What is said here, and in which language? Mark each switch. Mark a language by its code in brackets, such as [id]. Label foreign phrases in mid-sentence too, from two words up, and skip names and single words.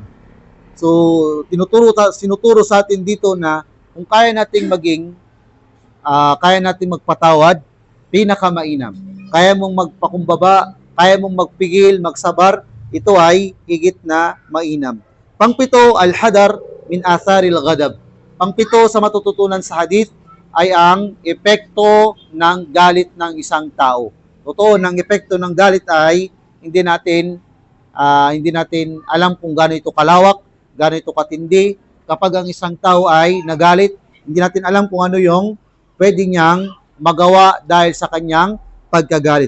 [tl] So, sinuturo sa atin dito na kung kaya nating magpatawad, pinakamainam. Kaya mong magpakumbaba, kaya mong magpigil, magsabar, ito ay higit na mainam. Pangpito, [ar] الحذر من آثار الغضب. [tl] Pangpito sa matututunan sa hadith ay ang epekto ng galit ng isang tao. Totoo, ng epekto ng galit ay hindi natin alam kung gaano ito kalawak, gaano ito katindi. Kapag ang isang tao ay nagalit, hindi natin alam kung ano yung pwede niyang magawa dahil sa kanyang pagkagalit.